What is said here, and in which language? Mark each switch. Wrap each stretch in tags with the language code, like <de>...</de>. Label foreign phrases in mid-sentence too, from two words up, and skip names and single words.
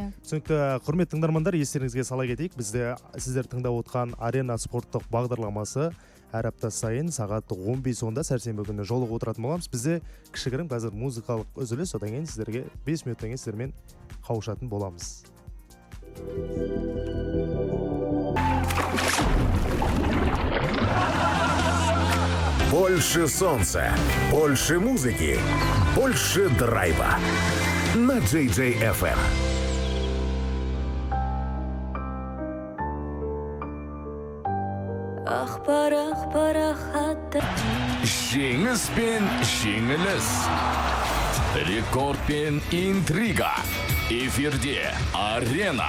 <kk>Түсінікті, құрметті тыңдармандар, естеріңізге сала кетейік. Бізде сіздер тыңдап отқан Арена спорттық бағдарламасы әр апта сайын сағат 15:10-да сәрсенбі күні жолығып отыратын боламыз. Бізде кішігірім қазір музыкалық үзіліс, одан кейін сіздерге 5 минуттан кейін сіздермен қауышатын боламыз.</kk> <ru>Больше солнца, больше музыки, больше драйва. На JJ-FM.</ru> <kk>Жеңіс пен жеңіліс. Рекорд пен интрига. Эфирде Арена.</kk>